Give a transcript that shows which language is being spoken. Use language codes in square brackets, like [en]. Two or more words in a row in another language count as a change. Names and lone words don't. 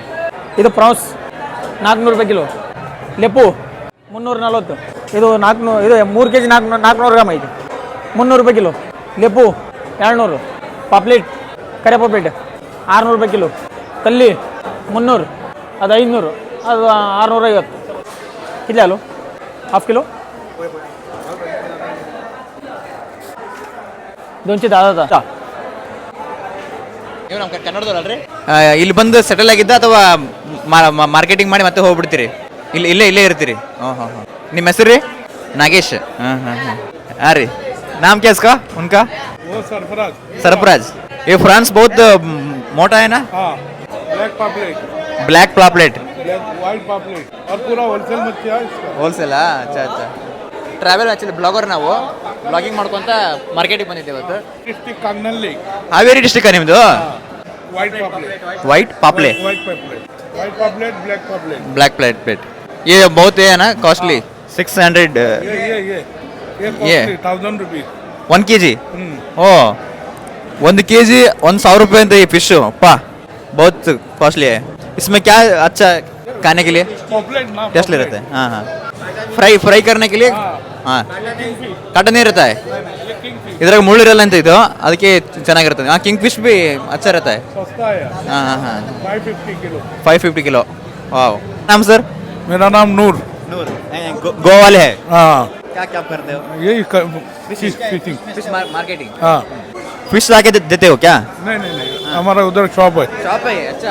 [kn] ಇದು ಪ್ರಾನ್ಸ್ 400 ರೂಪಾಯಿ ಕಿಲೋ. ಲೆಪ್ಪು 340. ಇದು 400, ಇದು 3 kg 400 ಗ್ರಾಮ್ ಐತಿ, 300 ರೂಪಾಯಿ ಕಿಲೋ. ಲೆಪ್ಪು 200. ಪಾಪ್ಲೇಟ್ ಕರೆ ಪಾಪ್ಲೇಟ್ 600 ರೂಪಾಯಿ ಕಿಲೋ. ಕಲ್ಲಿ 300, ಅದು 500, ಅದು 650. ಇಲ್ಲ ಅಲ್ಲೋ [en] half kilo [hi] 200 दादा. [kn] ನೀವು ನಮ್ಮ ಕನ್ನಡದವ್ರಲ್ರಿ? ಇಲ್ಲಿ ಬಂದು ಸೆಟಲ್ ಆಗಿದ್ದ ಅಥವಾ ಮಾರ್ಕೆಟಿಂಗ್ ಮಾಡಿ ಮತ್ತೆ ಹೋಗ್ಬಿಡ್ತೀರಿ? ಇಲ್ಲೇ ಇರ್ತೀರಿ? ಹಾಂ. ನಿಮ್ಮ ಹೆಸರು ರೀ? ನಾಗೇಶ್. हाँ ರೀ. [hi] नाम क्या इसका उनका? वो सरफराज। सरफराज। ये फ्रांस बहुत मोटा है ना? हाँ, ब्लैक पापलेट, ब्लैक पापलेट, व्हाइट पापलेट और पूरा होलसेल मच्छी है इसका। [kn] ಹೋಲ್ಸೇಲಾ? अच्छा. [en] travel actually blogger, [kn] ನಾವು ಬ್ಲಾಗಿಂಗ್ ಮಾಡ್ಕೊತ ಮಾರ್ಕೆಟಿಗೆ ಬಂದಿದ್ದೇವೆ ಇವತ್ತು. [hi] डिस्ट्रिक्ट कांगनली, [kn] ಹಾವೇರಿ ಡಿಸ್ಟ್ರಿಕ್ಟಾ ನಿಮ್ಮದು? [hi] व्हाइट पापलेट, वाइट पापले, व्हाइट पापलेट, व्हाइट पापलेट, ब्लैक पापलेट। ब्लैक प्लेट। ये बहुत है ना कॉस्टली? 600 ये 1000 रुपीज [kn] 1 kg? ಓ, 1 kg 1000 रुपये ಅಂತ ಈ ಫಿಶ್. ಅಪ್ಪಾ, [hi] बहुत कॉस्टली है। इसमें क्या अच्छा खाने के लिए पापलेट ना, टेस्ट ले रहता है? हाँ. फ्राई करने के लिए? हाँ. काटा नहीं रहता है, [kn] ಇದ್ರಾಗ ಮುಳ್ಳಿರಲ್ಲ ಅಂತ ಇದು, ಅದಕ್ಕೆ ಚೆನ್ನಾಗಿರ್ತದೆ. [hi] हाँ, [en] king fish [hi] भी अच्छा रहता है. सस्ता है। हाँ. 550 किलो। 550 किलो. वाह. नाम सर? मेरा नाम नूर। गोवा वाले है? हाँ, क्या करते हो? यही फिशिंग। [en] fish marketing? [hi] हाँ, फिश लाके देते हो क्या? नहीं, हमारा उधर शॉप है। [kn] ಶಾಪ್ ಐ? अच्छा.